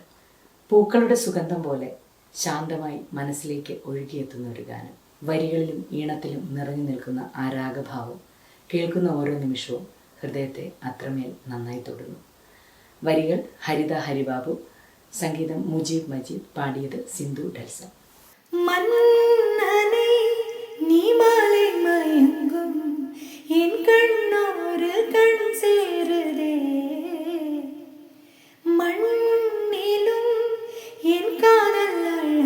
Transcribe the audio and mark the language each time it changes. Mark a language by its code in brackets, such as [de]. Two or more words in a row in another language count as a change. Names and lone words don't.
[ml] പൂക്കളുടെ സുഗന്ധം പോലെ ശാന്തമായി മനസ്സിലേക്ക് ഒഴുകിയെത്തുന്ന ഒരു ഗാനം. വരികളിലും ഈണത്തിലും നിറഞ്ഞു നിൽക്കുന്ന ആ രാഗഭാവം കേൾക്കുന്ന ഓരോ നിമിഷവും ഹൃദയത്തെ അത്രമേൽ നന്നായി തൊടുന്നു. വരികൾ ഹരിത ഹരിബാബു, സംഗീതം മുജീബ് മജീദ്, പാടിയത് സിന്ധു ഡെൽസൺ. [ta] மன்னனை நீ மாலை மயங்கும் என் கண்ணோரு கண் சேருதே, மண்ணிலும் என் காதல்